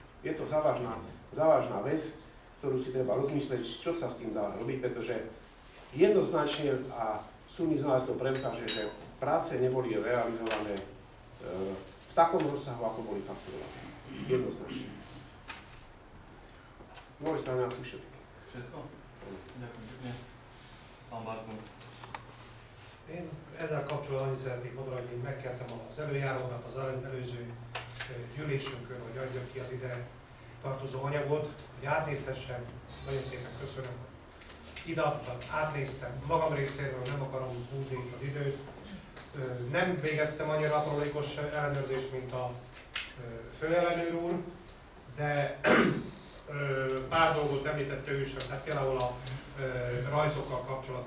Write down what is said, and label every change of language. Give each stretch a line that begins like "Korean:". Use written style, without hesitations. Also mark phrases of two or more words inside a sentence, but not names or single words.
Slovak: Je to závažná vec, ktorú si treba rozmyslieť, čo sa s tým dá robiť, pretože jednoznačne a súdny znalec to preukáže, že práce neboli realizované v takom rozsahu, ako boli fakturované. Jednoznačne. Z mojej strany asi všetko. Všetko? Ďakujem pekne. Pán Bartko.
Hungarian: Én ezzel kapcsolatban is szeretnék mondani, hogy én megkértem az előjárónak az előző gyűlésünkön, hogy adjak ki az ide tartozó anyagot, hogy átnézhessem. Nagyon szépen köszönöm. Ideadtak, átnéztem. Magam részéről nem akarom húzni az időt. Nem végeztem annyira aprólékos ellenőrzést, mint a főellenőr úr, de pár dolgot említett ő is, tehát például a rajzokkal kapcsolatban.